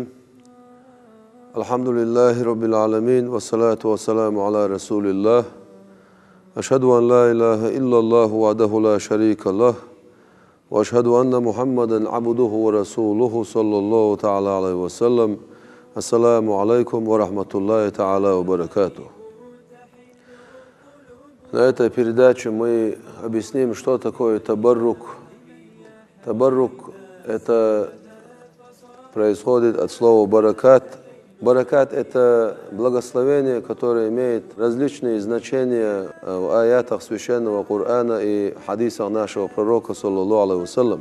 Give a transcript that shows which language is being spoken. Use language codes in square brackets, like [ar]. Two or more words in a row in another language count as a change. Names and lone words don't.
[ar] الحمد لله رب العالمين والصلاة والسلام على رسول الله. أشهد أن لا إله إلا الله وحده لا شريك له وأشهد أن محمدا عبده ورسوله صلى الله تعالى عليه وسلم. السلام عليكم ورحمة الله تعالى وبركاته. [ru] На этой передаче мы объясним, что такое табаррук. Табаррук – это происходит от слова баракат. Баракат – это благословение, которое имеет различные значения в аятах Священного Корана и хадисах нашего пророка, [ar] صلى الله عليه وسلم.